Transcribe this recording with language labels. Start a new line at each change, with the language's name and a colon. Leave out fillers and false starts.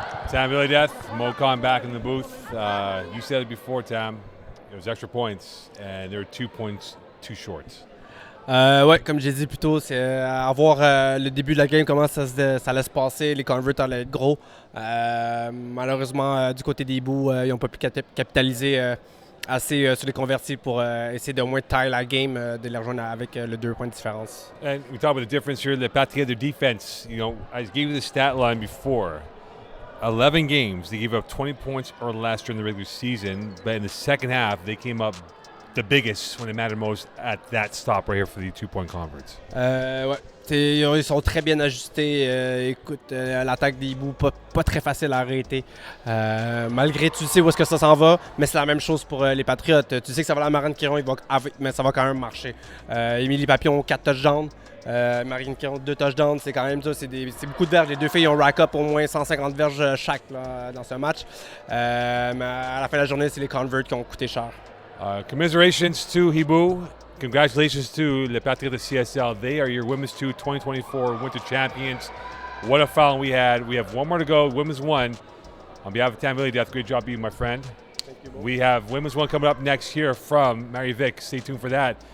English: Tam Billy Death, Mocon back in the booth. You said it before, Tam. It was extra points, and there were 2 points too short.
French: Ouais, comme j'ai dit plus tôt, c'est à voir le début de la game, comment ça allait se passer. Les converts allaient être gros. Malheureusement, du côté des Hiboux, ils n'ont pas pu capitaliser assez sur les convertis pour essayer de au moins tailler la game, de les rejoindre avec le 2 points de différence.
English: And we talk about the difference here. The Patriots, their defense, I gave you the stat line before. 11 games, they gave up 20 points or less during the regular season, but in the second half, they came up the biggest when it mattered most at that stop right here for the 2-point converts.
French: Ouais, ils sont très bien ajustés. Écoute, l'attaque des Hiboux, pas très facile à arrêter. Malgré, tu sais où est-ce que ça s'en va, mais c'est la même chose pour les Patriotes. Tu sais que ça va à la Marianne Quirion, mais ça va quand même marcher. Émilie Papillon, 4 touchdowns. Marianne Quirion, 2 touchdowns, c'est quand même ça, c'est beaucoup de verges. Les deux filles ont
English: rack up
French: au moins 150 verges chaque là, dans ce match. Mais à la fin de la journée, c'est les converts qui ont coûté cher.
English: Commiserations to Hiboux. Congratulations to the Patriotes-CSL. They are your Women's 2 2024 Winter Champions. What a foul we had. We have one more to go. Women's 1. On behalf of Tam Billy Death, great job being my friend. Thank you, we have Women's 1 coming up next here from Mary Vick. Stay tuned for that.